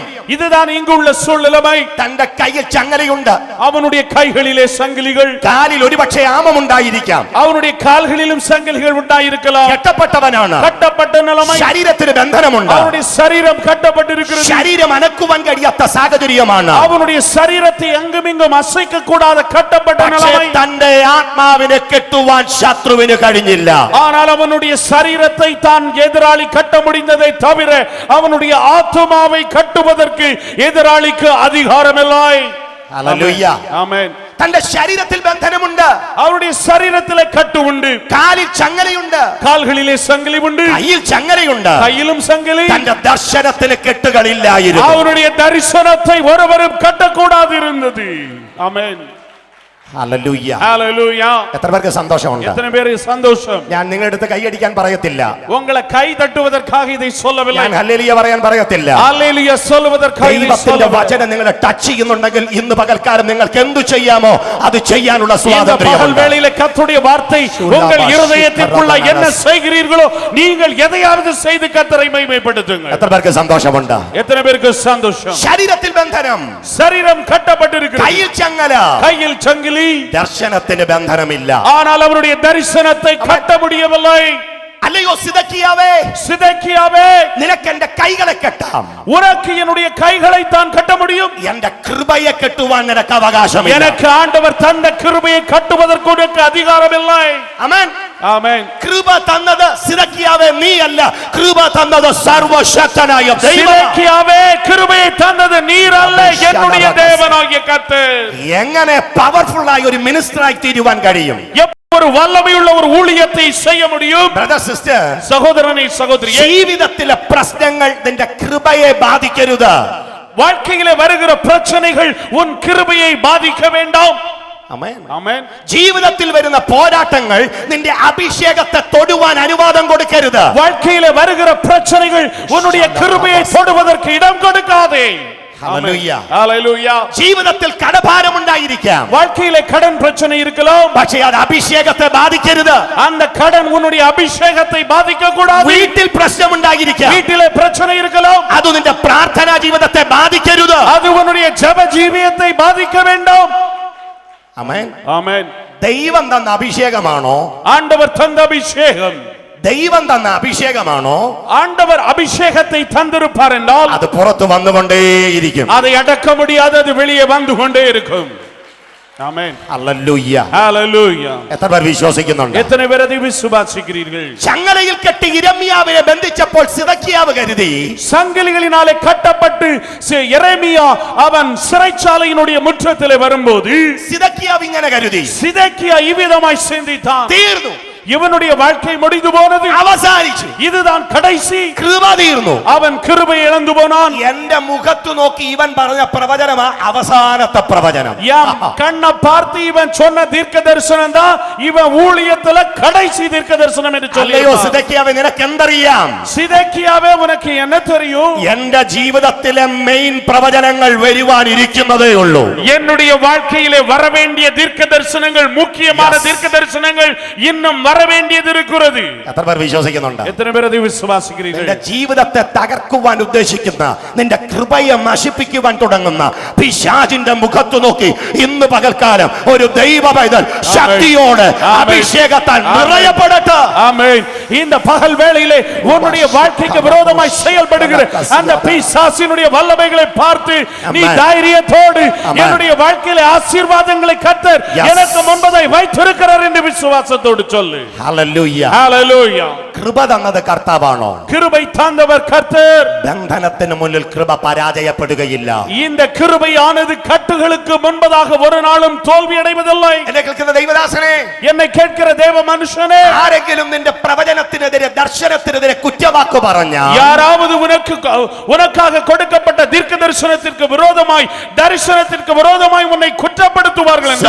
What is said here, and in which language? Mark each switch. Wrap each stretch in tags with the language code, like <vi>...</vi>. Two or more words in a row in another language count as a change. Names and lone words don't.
<ta>இதுதான் இங்குள்ள சூழ்நிலைமை.</ta> <ml>തന്റെ കയ്യിൽ ചങ്ങലയുണ്ട്.</ml> <ta>அவனுடைய கைகளிலே சங்கிலிகள்,</ta> <ml>കാലിൽ ഒരുപക്ഷെ ആമമുണ്ടായിരിക്കാം.</ml> <ta>அவனுடைய கால்களிலும் சங்கிலிகள் உண்டாயிருக்கலாம்.</ta> <ml>കെട്ടപ്പെട്ടവനാണ്.</ml> <ta>கட்டப்பட்ட நிலைமை.</ta> <ml>ശരീരത്തിന് ബന്ധനമുണ്ട്.</ml> <ta>அவனுடைய சரீரம் கட்டப்பட்டிருக்கிறது.</ta> <ml>ശരീരം അനക്കുവാൻ കഴിയാത്ത സാഹചര്യമാണ്.</ml> <ta>அவனுடைய சரீரத்தை அங்குமிங்கும் அசைக்க கூடாத கட்டப்பட்ட</ta> <ml>പക്ഷേ</ml> <ta>நிலைமை.</ta> <ml>തന്റെ ആത്മാവിനെ കെട്ടുവാൻ ശത്രുവിന് കഴിഞ്ഞില്ല.</ml> <ta>ஆனால் அவனுடைய சரீரத்தை தான் எதிராளி கட்ட முடிந்ததை தவிர அவனுடைய ஆத்துமாவை கட்டுவதற்கு எதிராளிக்கு அதிகாரமில்லை.</ta> <ml>ഹല്ലേലൂയ.</ml> <ta>ஆமென்.</ta> <ml>തന്റെ ശരീരത്തിൽ ബന്ധനമുണ്ട്.</ml> <ta>அவருடைய சரீரத்திலே கட்டு உண்டு.</ta> <ml>കാലിൽ ചങ്ങലയുണ്ട്.</ml> <ta>கால்களிலே சங்கிலி உண்டு.</ta> <ml>കയ്യിൽ ചങ്ങലയുണ്ട്.</ml> <ta>கையிலும் சங்கிலி.</ta> <ml>തന്റെ ദർശനത്തിന് കെട്ടുകളില്ലായിരുന്നു.</ml> <ta>அவருடைய தரிசனத்தை ஒருவரும் கட்டக்கூடாது இருந்தது. ஆமென்.</ta> <ml>ഹല്ലേലൂയ.</ml> <ta>ஹalleluya.</ta> <ml>എത്ര പേർക്ക് സന്തോഷമുണ്ട്?</ml> <ta>எத்தனை பேருக்கு சந்தோஷம்?</ta> <ml>ഞാൻ നിങ്ങളുടെ അടുത്ത് കൈയടിക്കാൻ പറയത്തില്ല.</ml> <ta>உங்களை கை தட்டுவதற்காக இதை சொல்லவில்லை.</ta> <ml>ഞാൻ ഹല്ലേലൂയ പറയാൻ പറയത്തില്ല.</ml> <ta>ஹalleluya சொல்வதற்காக இதை</ta> <ml>ദൈവത്തിന്റെ</ml> <ta>சொல்லவில்லை.</ta> <ml>വചനം നിങ്ങളെ ടച്ച് ചെയ്യുന്നുണ്ടെങ്കിൽ ഇന്ന് പകൽക്കാലം നിങ്ങൾക്ക് എന്തു ചെയ്യാമോ അത് ചെയ്യാനുള്ള</ml> <ta>இந்த பகல்</ta> <ml>സ്വാതന്ത്ര്യമുണ്ട്.</ml> <ta>வேளையிலே கர்த்தருடைய வார்த்தை உங்கள் இருதயத்திற்குள்ள என்ன செய்கிறீர்களோ நீங்கள் எதையாவது செய்து கர்த்தரை மகிமைப்படுத்துங்கள்.</ta> <ml>എത്ര പേർക്ക് സന്തോഷമുണ്ട്?</ml> <ta>எத்தனை பேருக்கு சந்தோஷம்?</ta> <ml>ശരീരത്തിൽ ബന്ധനം,</ml> <ta>சரீரம் கட்டப்பட்டிருக்கிறது.</ta> <ml>കയ്യിൽ ചങ്ങല,</ml> <ta>கையில் சங்கிலி.</ta> <ml>ദർശനത്തിന് ബന്ധനമില്ല.</ml> <ta>ஆனால் அவருடைய தரிசனத்தை கட்ட முடியவில்லை.</ta> <ml>അല്ലയോ സിദക്കിയാവേ,</ml> <ta>சிதேக்கியாவே,</ta> <ml>നിനക്ക് എന്റെ കൈകളെ കെട്ടാം.</ml> <ta>உனக்கு என்னுடைய கைகளை தான் கட்ட முடியும்.</ta> <ml>എന്റെ കൃപയെ കെട്ടുവാൻ നിനക്ക് അവകാശമില്ല.</ml> <ta>எனக்கு ആண்டவர் தந்த கிருபையை கட்டுவதற்கு உனக்கு அதிகாரமில்லை.</ta> <ml>ആമേൻ.</ml> <ta>ஆமென்.</ta> <ml>കൃപ തന്നത് സിദക്കിയാവേ നീയല്ല, കൃപ തന്നത് സർവശക്തനായ ദൈവം.</ml> <ta>சிதேக்கியாவே, கிருபையை தந்தது நீர் அல்ல, என்னுடைய தேவனாகிய கர்த்தர்.</ta> <ml>എങ്ങനെ പവർഫുൾ ആയ ഒരു മിനിസ്റ്ററായി തീരുവാൻ കഴിയും?</ml> <ta>ஒரு வல்லமையுள்ள ஒரு ஊழியத்தை செய்ய முடியும்.</ta> <en>Brother sister,</en> <ta>சகோதரனை சகோதரியே,</ta> <ml>ജീവിതത്തിലെ പ്രശ്നങ്ങൾ നിന്റെ കൃപയെ ബാധിക്കരുത്.</ml> <ta>வாழ்க்கையிலே வருகிற பிரச்சனைகள் உன் கிருபையை பாதிக்க வேண்டாம்.</ta> <ml>ആമേൻ.</ml> <ta>ஆமென்.</ta> <ml>ജീവിതത്തിൽ വരുന്ന പോരാട്ടങ്ങൾ നിന്റെ അഭിഷേകത്തെ തൊടുവാൻ അനുവാദം കൊടുക്കരുത്.</ml> <ta>வாழ்க்கையிலே வருகிற பிரச்சனைகள் உன்னுடைய கிருபையை தொடுவதற்கு இடம் கொடுக்காதே.</ta> <ml>ഹല്ലേലൂയ.</ml> <ta>ஹalleluya.</ta> <ml>ജീവിതത്തിൽ കടഭാരം ഉണ്ടായിരിക്കാം.</ml> <ta>வாழ்க்கையிலே கடன் பிரச்சனை இருக்கலாம்.</ta> <ml>പക്ഷേ അത് അഭിഷേകത്തെ ബാധിക്കരുത്.</ml> <ta>அந்த கடன் உன்னுடைய அபிஷேகத்தை பாதிக்க கூடாது.</ta> <ml>വീട്ടിൽ പ്രശ്നം ഉണ്ടായിരിക്കാം.</ml> <ta>வீட்டிலே பிரச்சனை இருக்கலாம்.</ta> <ml>അത് നിന്റെ പ്രാർത്ഥനാ ജീവിതത്തെ ബാധിക്കരുത്.</ml> <ta>அது உன்னுடைய ஜெப ஜீவியத்தை பாதிக்க வேண்டாம்.</ta> <ml>ആമേൻ.</ml> <ta>ஆமென்.</ta> <ml>ദൈവം തന്ന അഭിഷേകമാണോ?</ml> <ta>ஆண்டவர் தந்த அபிஷேகம்.</ta> <ml>ദൈവം തന്ന അഭിഷേകമാണോ?</ml> <ta>ஆண்டவர் அபிஷேகத்தை தந்திருப்பார் என்றால்</ta> <ml>അത് പുറത്തു വന്നുകൊണ്ടേയിരിക്കും.</ml> <ta>அதை அடக்க முடியாது, அது வெளியே வந்து கொண்டே இருக்கும். ஆமென்.</ta> <ml>ഹല്ലേലൂയ.</ml> <ta>ஹalleluya.</ta> <ml>എത്ര പേർ വിശ്വസിക്കുന്നുണ്ട്?</ml> <ta>எத்தனை பேர் அதை விசுவாசிக்கிறீர்கள்?</ta> <ml>ചങ്ങലയിൽ കെട്ടി യിരെമ്യാവിനെ ബന്ധിച്ചപ്പോൾ സിദക്കിയാവ് കരുതി</ml> <ta>சங்கிலிகளினாலே கட்டப்பட்டு எரேமியா அவன் சிறைச்சாலையினுடைய முற்றத்திலே வரும்போது</ta> <ml>സിദക്കിയാവ് ഇങ്ങനെ കരുതി</ml> <ta>சிதேக்கியா இவ்விதமாய் சிந்தித்தான்,</ta> <ml>തീർന്നു,</ml> <ta>இவனுடைய வாழ்க்கை முடிந்து போனது,</ta> <ml>അവസാനിച്ചു,</ml> <ta>இதுதான் கடைசி.</ta> <ml>കൃപ തീർന്നു.</ml> <ta>அவன் கிருபை இழந்து போனான்.</ta> <ml>എന്റെ മുഖത്തു നോക്കി ഇവൻ പറഞ്ഞ പ്രവചനമാ അവസാനത്തെ പ്രവചനം.</ml> <ta>என் கண்ணை பார்த்து இவன் சொன்ன தீர்க்க தரிசனம் தான் இவன் ஊழியத்துல கடைசி தீர்க்க தரிசனம் என்று</ta> <ml>അല്ലയോ</ml> <ta>சொல்லி.</ta> <ml>സിദക്കിയാവേ, നിനക്ക് എന്തറിയാം?</ml> <ta>சிதேக்கியாவே, உனக்கு என்ன தெரியும்?</ta> <ml>എന്റെ ജീവിതത്തിലെ മെയിൻ പ്രവചനങ്ങൾ വരുവാനിരിക്കുന്നതേ ഉള്ളൂ.</ml> <ta>என்னுடைய வாழ்க்கையிலே வரவேண்டிய தீர்க்க தரிசனங்கள், முக்கியமான தீர்க்க தரிசனங்கள் இன்னும் வரவேண்டியது இருக்கிறது.</ta> <ml>എത്ര പേർ വിശ്വസിക്കുന്നുണ്ട്?</ml> <ta>எத்தனை பேர் அதை விசுவாசிக்கிறீர்கள்?</ta> <ml>നിന്റെ ജീവിതത്തെ തകർക്കുവാൻ ഉദ്ദേശിക്കുന്ന, നിന്റെ കൃപയെ നശിപ്പിക്കുവാൻ തുടങ്ങുന്ന പിശാചിന്റെ മുഖത്തു നോക്കി ഇന്ന് പകൽക്കാലം ഒരു ദൈവ പൈതൽ ശക്തിയോടെ അഭിഷേകത്താൽ നിറയപ്പെടട്ടെ.</ml> <ta>ஆமென். இந்த பகல் வேளையிலே உன்னுடைய வாழ்க்கைக்கு விரோதமாய் செயல்படுகிற அந்த பிசாசினுடைய வல்லமைகளை பார்த்து நீ தைரியத்தோடு என்னுடைய வாழ்க்கையிலே ஆசீர்வாதங்களை கர்த்தர் எனக்கு முன்பதாய் வைத்திருக்கிறார் என்று விசுவாசத்தோடு சொல்லு.</ta> <ml>ഹല്ലേലൂയ.</ml> <ta>ஹalleluya.</ta> <ml>കൃപ തന്നത് കർത്താവാണോ?</ml> <ta>கிருபை தந்தவர் கர்த்தர்.</ta> <ml>ബന്ധനത്തിന് മുന്നിൽ കൃപ പരാജയപ്പെടുകയില്ല.</ml> <ta>இந்த கிருபையானது கட்டுகளுக்கு முன்பதாக ஒரு நாளும் தோல்வி அடைவதில்லை.</ta> <ml>എന്നെ കേൾക്കുന്ന ദൈവദാസനെ,</ml> <ta>என்னை கேட்கிற தேவ மனுஷனே,</ta> <ml>ആരെങ്കിലും നിന്റെ പ്രവചനത്തിനെതിരെ, ദർശനത്തിനെതിരെ കുറ്റവാക്ക് പറഞ്ഞാൽ,</ml> <ta>யாராவது உனக்காக கொடுக்கப்பட்ட தீர்க்க தரிசனத்திற்கு விரோதமாய், தரிசனத்திற்கு விரோதமாய் உன்னை குற்றப்படுத்துவார்கள் என்றால்,</ta>